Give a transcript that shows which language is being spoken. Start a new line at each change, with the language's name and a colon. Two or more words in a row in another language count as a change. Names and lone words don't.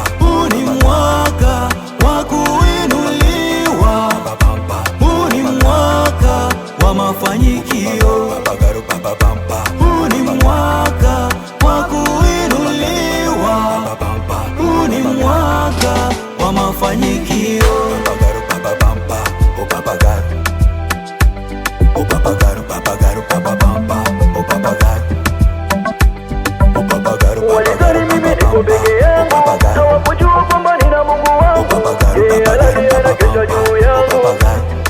Swahili: Huu ni mwaka wa kuinuliwa, Papapampa. huu ni mwaka wa mafanikio,
Portuguese: Papagaio, papapampa.
Swahili: huu ni mwaka wa kuinuliwa, Papapampa. huu ni mwaka wa mafanikio.
Portuguese: Papagaio, papapampa. O papagaio. O papagaio, papagaio, papapampa. O papagaio. O papagaio,
Swahili: Walizani mimi niko peke yangu,
Portuguese: papagaio.
Swahili: hawakujua kwamba nina Mungu
Portuguese: O
Swahili: wangu.
Portuguese: papagaio,
Swahili: Yeye
Portuguese: papagaio,
Swahili: halali anakesha juu
Portuguese: papapampa. O
Swahili: yangu.
Portuguese: papagaio.